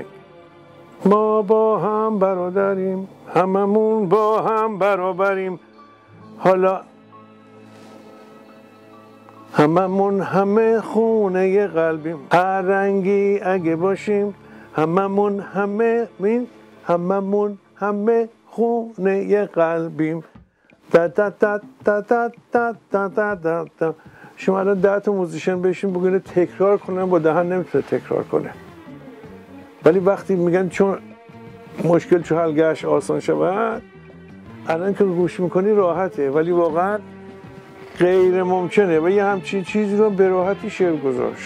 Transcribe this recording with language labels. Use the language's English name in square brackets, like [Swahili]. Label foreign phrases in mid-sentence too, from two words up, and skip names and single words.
[Persian] ما با هم برادریم، هممون با هم برابریم، حالا هممون همه خونه قلبیم، هر رنگی اگه باشیم هممون همه خونه قلبیم. دا دا دا دا دا دا دا دا دا دا. شما الان 10 تا موزیشن بشین بگید تکرار کنن، با دهن نمیتونه تکرار کنه، ولی وقتی میگن چون مشکل چون حل گشت آسان شود، الان که گوش میکنی راحته، ولی واقعا غیر ممکنه و یه همچین چیزی رو به راحتی شعر گذاشت.